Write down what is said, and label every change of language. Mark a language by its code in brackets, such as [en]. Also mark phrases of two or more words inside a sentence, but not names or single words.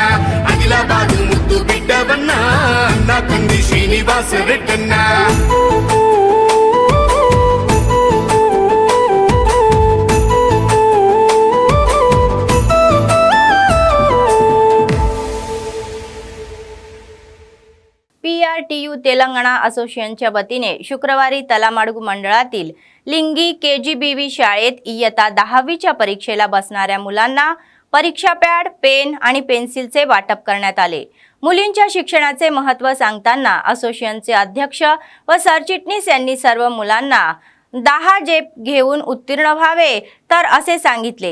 [te] ఆదిలాబాదు ముద్దు బిడ్డవన్నా, అన్నా కంది శ్రీనివాస్ రెడ్డన్నా. [mr] PRTU तेलंगणा असोसिएशनच्या वतीने शुक्रवारी तलामाडगू मंडळातील लिंगी KGBV शाळेत इयत्ता 10वीच्या परीक्षेला बसणाऱ्या मुलांना परीक्षा पॅड, पेन आणि पेन्सिलचे वाटप करण्यात आले. मुलींच्या शिक्षणाचे महत्त्व सांगताना असोसिएशनचे अध्यक्ष व सरचिटणीस यांनी सर्व मुलांना 10 जेप घेऊन उत्तीर्ण व्हावे तर असे सांगितले.